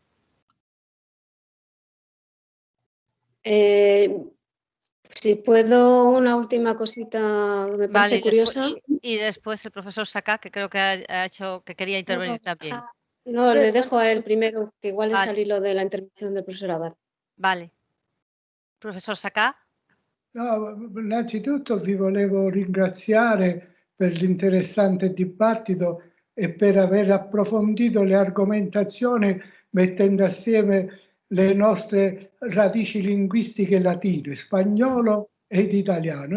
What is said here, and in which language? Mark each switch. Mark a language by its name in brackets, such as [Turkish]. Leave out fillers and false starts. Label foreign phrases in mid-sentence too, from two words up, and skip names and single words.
[Spanish] Si puedo, una última cosita que me parece curiosa. Y después el profesor Sacá, que creo que ha hecho que quería intervenir también. No, le dejo a él primero, que igual es al hilo de la intervención del profesor Abad. Vale. [Italian] Professor Sacà? No, innanzitutto vi volevo ringraziare per l'interessante dibattito e per aver approfondito le argomentazioni mettendo assieme le nostre radici linguistiche latine, spagnolo ed italiano.